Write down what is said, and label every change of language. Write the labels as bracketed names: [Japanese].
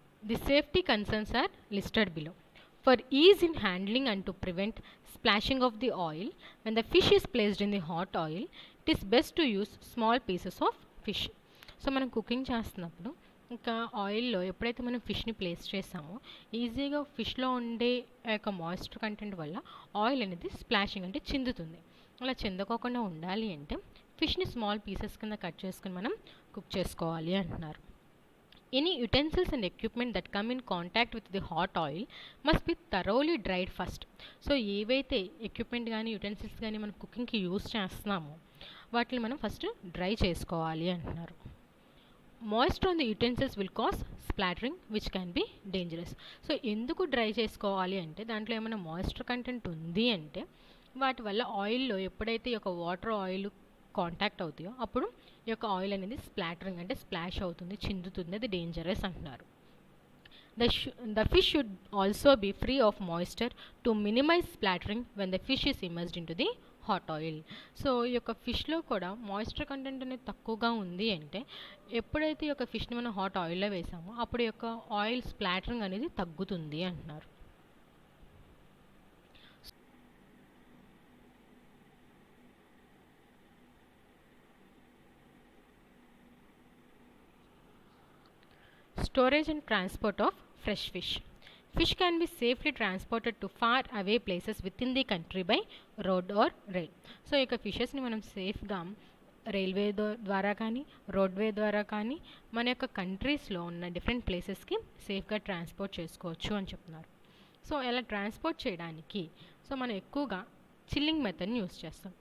[English] The safety concerns are listed below. For ease in handling and to prevent splashing of the oil, when the fish is placed in the hot oil, it is best to use small pieces of fish. [Telugu] So మనం cooking చేస్తున్నప్పుడు ఇంకా ఆయిల్లో ఎప్పుడైతే మనం ఫిష్ని place చేస్తామో ఈజీగా ఫిష్లో ఉండే ఆ యొక్క మాయిశ్చర్ కంటెంట్ వల్ల ఆయిల్ అనేది స్ప్లాషింగ్ అంటే చిందుతుంది. అలా చిందకోకుండా ఉండాలి అంటే ఫిష్ని స్మాల్ పీసెస్ కింద కట్ చేసుకుని మనం కుక్ చేసుకోవాలి అంటున్నారు. [English] Any utensils and equipment that come in contact with the hot oil must be thoroughly dried first. [Telugu] So ఏవైతే ఎక్విప్మెంట్ కానీ యుటెన్సిల్స్ కానీ మనం కుకింగ్కి యూస్ చేస్తున్నామో వాటిని మనం ఫస్ట్ డ్రై చేసుకోవాలి అంటున్నారు. [English] Moisture on the utensils will cause splattering which can be dangerous. [Telugu] So ఎందుకు డ్రై చేసుకోవాలి అంటే దాంట్లో ఏమైనా మాయిశ్చర్ కంటెంట్ ఉంది అంటే వాటి వల్ల ఆయిల్లో ఎప్పుడైతే ఈ యొక్క వాటర్ ఆయిల్ కాంటాక్ట్ అవుతాయో అప్పుడు ఈ యొక్క ఆయిల్ అనేది స్ప్లాటరింగ్ అంటే స్ప్లాష్ అవుతుంది, చిందుతుంది, అది డేంజరస్ అంటున్నారు. [English] The fish should also be free of moisture to minimize splattering when the fish is immersed into the hot oil. [Telugu] So ఈ యొక్క ఫిష్లో కూడా మాయిశ్చర్ కంటెంట్ అనేది తక్కువగా ఉంది అంటే ఎప్పుడైతే ఈ యొక్క ఫిష్ని మనం హాట్ ఆయిల్లో వేసామో అప్పుడు ఈ యొక్క ఆయిల్ స్ప్లాటరింగ్ అనేది తగ్గుతుంది అంటున్నారు. [English] Storage and transport of fresh fish. Fish can be safely transported to far away places within the country by road or rail. [Telugu] So ఇక ఫిషెస్ని మనం సేఫ్గా రైల్వే ద్వారా కానీ రోడ్వే ద్వారా కానీ మన యొక్క కంట్రీస్లో ఉన్న డిఫరెంట్ ప్లేసెస్కి సేఫ్గా ట్రాన్స్పోర్ట్ చేసుకోవచ్చు అని చెప్తున్నారు. సో ఇలా ట్రాన్స్పోర్ట్ చేయడానికి సో మనం ఎక్కువగా చిల్లింగ్ మెథడ్ని యూస్ చేస్తాం.